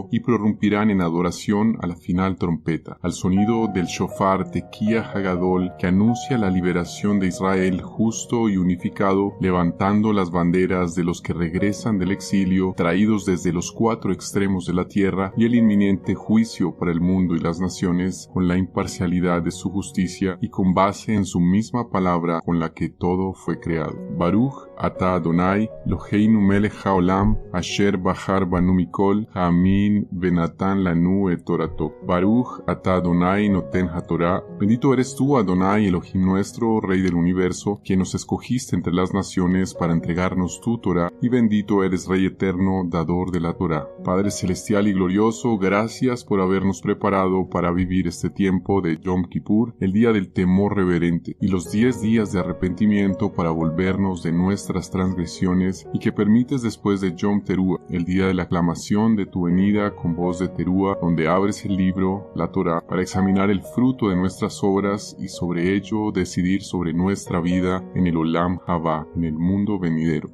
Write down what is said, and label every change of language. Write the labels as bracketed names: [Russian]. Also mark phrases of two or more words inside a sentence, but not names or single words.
[Spanish] y prorrumpirán en adoración a la final trompeta, al sonido del shofar [Hebrew] תקיעה הגדולה [Spanish] que anuncia la liberación de Israel justo y unificado, levantando las banderas de los que regresan del exilio, traídos desde los cuatro extremos de la tierra y el inminente juicio para el mundo y las naciones con la imparcialidad de su justicia y con base en su misma palabra con la que todo fue creado. [Hebrew] ברוך אתה אדוני, אלוהינו מלך העולם, אשר בחר בנו מכל, העמים ונתן לנו את תורתו. ברוך אתה אדוני נותן התורה. [Spanish] Bendito eres tú, Adonai, Elohim nuestro, Rey del universo, quien nos escogiste entre las naciones para entregarnos tu Torah, y bendito eres, Rey eterno, dador de la Torah. Padre celestial y glorioso, gracias por habernos preparado para vivir este tiempo de Yom Kippur, el día del temor reverente, y los 10 días de arrepentimiento para volvernos de nuestras transgresiones y que permites después de Yom Teruah, el día de la aclamación de tu venida con voz de Teruah, donde abres el libro, la Torah, para examinar el fruto de nuestras obras y sobre ello decidir sobre nuestra vida en el [Hebrew] עולם הבא, [Spanish] en el mundo venidero.